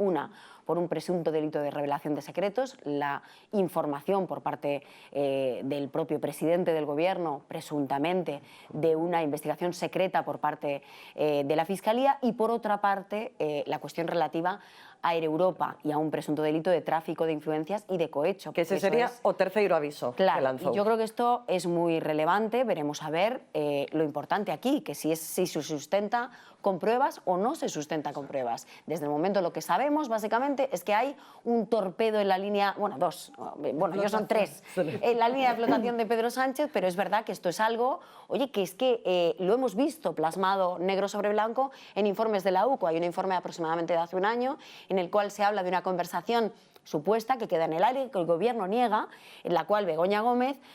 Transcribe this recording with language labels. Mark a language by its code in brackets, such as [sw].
[es] Una, por un presunto delito de revelación de secretos, la información por parte del propio presidente del gobierno, presuntamente, de una investigación secreta por parte de la Fiscalía, y por otra parte, la cuestión relativa a Air Europa y a un presunto delito de tráfico de influencias y de cohecho. [gl] Que ese sería o terceiro aviso que lanzou. [es] Yo creo que esto es muy relevante, veremos a ver lo importante aquí, que si se sustenta con pruebas o no se sustenta con pruebas. Desde el momento lo que sabemos básicamente es que hay un torpedo en la línea, bueno, dos, bueno, ellos son tres, en la línea de flotación de Pedro Sánchez, pero es verdad que esto es algo, oye, que es que lo hemos visto plasmado negro sobre blanco en informes de la UCO. Hay un informe aproximadamente de hace un año en el cual se habla de una conversación supuesta que queda en el aire, que el gobierno niega, en la cual Begoña Gómez